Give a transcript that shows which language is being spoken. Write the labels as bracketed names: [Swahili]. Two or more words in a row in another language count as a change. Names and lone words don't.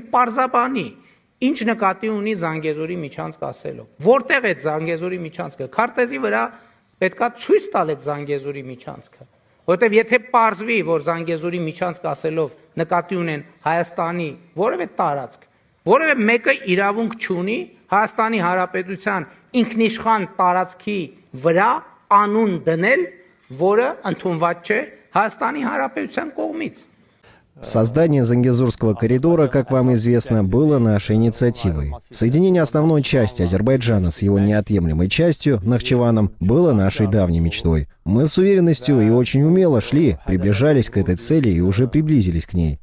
[Armenian] պարզաբանի ինչ նկատի ունի Զանգեզուրի միջանցք ասելով։ Որտեղ է Զանգեզուրի միջանցքը։ Քարտեզի վրա պետքա ցույց տալ այդ Զանգեզուրի միջանցքը, որովհետև եթե պարզվի, որ Զանգեզուրի միջանցք ասելով նկատի ունեն Հայաստանի որևէ տարածք, որևէ մեկը իրավունք չունի Հայաստանի Հանրապետության ինքնիշխան տարածքի վրա անուն դնել, որը ընդունված չէ Հայաստանի Հանրապետության կողմից։ [Russian] Создание Зангезурского коридора, как вам известно, было нашей инициативой. Соединение основной части Азербайджана с его неотъемлемой частью, Нахчеваном, было нашей давней мечтой. Мы с уверенностью и очень умело шли, приближались к этой цели и уже приблизились к ней.